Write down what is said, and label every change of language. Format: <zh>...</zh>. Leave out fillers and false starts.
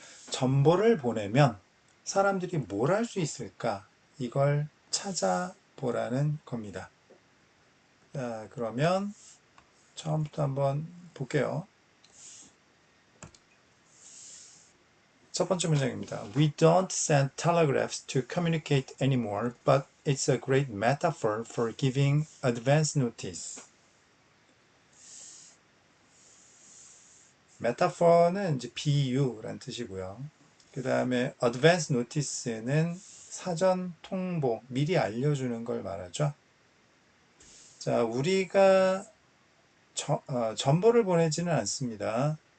<ko>정보를 보내면 사람들이 뭘 할 수 있을까? 이걸 찾아보라는 겁니다. 자, 그러면 처음부터 한번 볼게요. 첫 번째 문장입니다.</ko> <en>We don't send telegraphs to communicate anymore, but it's a great metaphor for giving advance notice.</en> <ko>metaphor는 이제 비유란 뜻이고요. 그 다음에 advance notice는 사전 통보, 미리 알려주는 걸 말하죠. 자, 우리가 정보를 보내지는 않습니다.</ko>